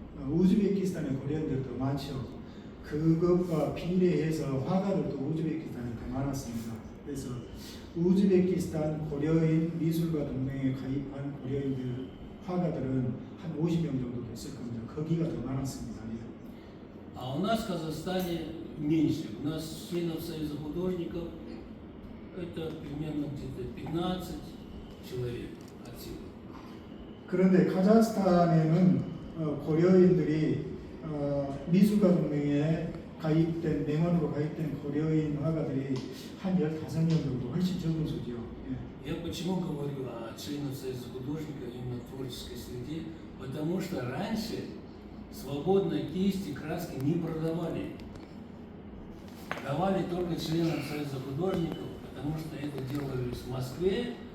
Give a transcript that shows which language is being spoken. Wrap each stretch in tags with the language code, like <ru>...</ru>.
<ko>우즈베키스탄의 고려인들이 더 많죠. 그것과 비례해서 화가들도 우즈베키스탄에 더 많았습니다. 그래서 우즈베키스탄 고려인 미술가 동맹에 가입한 고려인들 화가들은 한 50명 정도 됐을 겁니다. 거기가 더 많았습니다.</ko> <ru>А у нас в Казахстане меньше. У нас членов Союза художников это примерно где-то 15 человек от силы.</ru> <ko>그런데 카자흐스탄에는 고려인들이 미술가 동맹에 가입된 명언으로 가입된 고려인 화가들이 한 15명 정도 훨씬 적은 수죠. 예.</ko> <ru>Я почему говорю о членах Союза художников именно в творческой среде? Потому что раньше свободные кисти, краски не продавали. Давали только членам Союза художников, потому что это делали в Москве.</ru>